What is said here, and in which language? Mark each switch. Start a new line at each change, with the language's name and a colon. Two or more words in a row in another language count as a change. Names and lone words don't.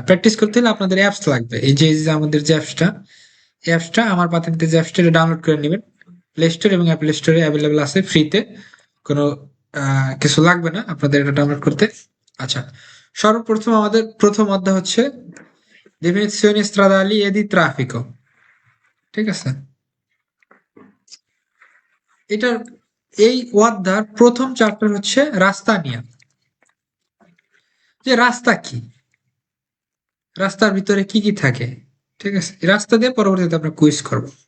Bangla: প্র্যাকটিস করতে হলে আপনাদের অ্যাপস লাগবে, এই যে আমাদের যে অ্যাপসটা আমার পাতাতে, যে অ্যাপসটা ডাউনলোড করে নেবেন। প্লে স্টোর এবং অ্যাপল স্টোরে অ্যাভেলেবল আছে ফ্রিতে, কোনো কিছু লাগবে না আপনাদের এটা ডাউনলোড করতে। আচ্ছা, সর্বপ্রথম আমাদের প্রথম অধ্যায় হচ্ছে
Italian: definizioni stradali e di traffico,
Bangla: ঠিক আছে? এটার এই অধ্যায়ের প্রথম চ্যাপ্টার হচ্ছে রাস্তা নিয়ে, যে রাস্তা কি, রাস্তার ভিতরে কি কি থাকে, ঠিক আছে? এই রাস্তা দিয়ে পরবর্তীতে আমরা কুইজ করব।